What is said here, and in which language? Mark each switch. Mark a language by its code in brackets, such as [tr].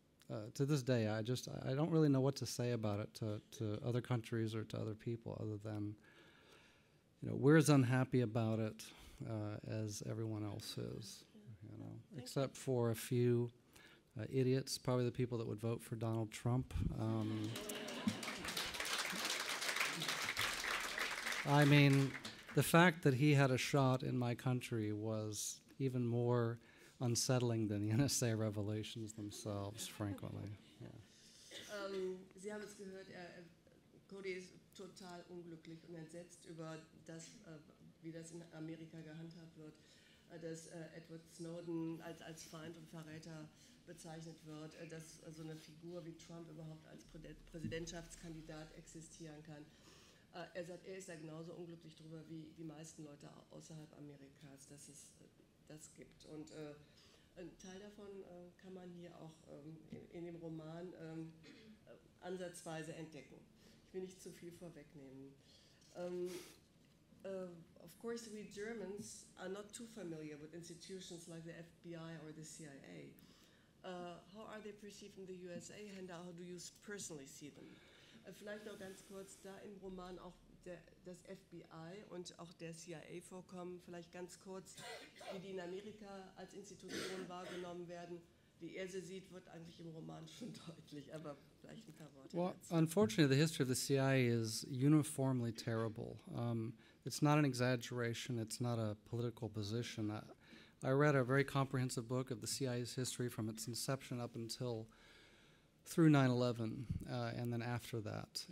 [en] To this day, I don't really know what to say about it to other countries or to other people other than, we're as unhappy about it as everyone else is, except for a few idiots, probably the people that would vote for Donald Trump. I mean, the fact that he had a shot in my country was even more unsettling than the NSA revelations themselves, frequently. Yeah. [de] Sie haben es gehört, Cody ist total unglücklich und entsetzt über das, wie das in Amerika gehandhabt wird, dass Edward Snowden als Feind und Verräter bezeichnet wird, dass so eine Figur wie Trump überhaupt als Präsidentschaftskandidat existieren kann. Er sagt, er ist da genauso unglücklich drüber wie die meisten Leute außerhalb Amerikas, dass es das gibt. Und ein Teil davon kann man hier auch in dem Roman ansatzweise entdecken. Ich will nicht zu viel vorwegnehmen. [en] Of course, we Germans are not too familiar with institutions like the FBI or the CIA. How are they perceived in the USA and how do you personally see them? [de] Vielleicht noch ganz kurz, da im Roman auch das FBI und auch der CIA vorkommen, vielleicht ganz kurz, wie die in Amerika als Institution wahrgenommen werden. Wie er sie sieht, wird eigentlich im Roman schon deutlich, aber vielleicht ein paar Worte [en] Well, [de] dazu. [en] unfortunately, the history of the CIA is uniformly terrible. It's not an exaggeration. It's not a political position. I read a very comprehensive book of the CIA's history from its inception up until through 9/11, and then after that.